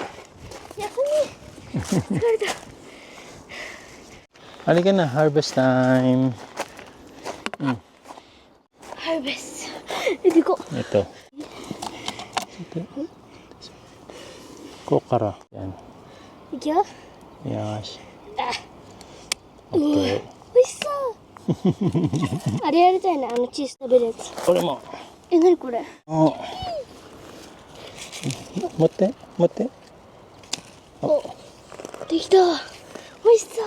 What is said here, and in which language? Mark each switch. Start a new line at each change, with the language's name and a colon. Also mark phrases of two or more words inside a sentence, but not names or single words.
Filipino: Halika na,
English: harvest time.
Filipino: Harvest. Hindi ko. Ito. Kokara. Yan. Ikyo? Yash. Okay.
Japanese: 美味しそう。あれやりたいな、チーズ食べるやつ。これも。何これ。お。持って、持って。お、できた。美味しそう。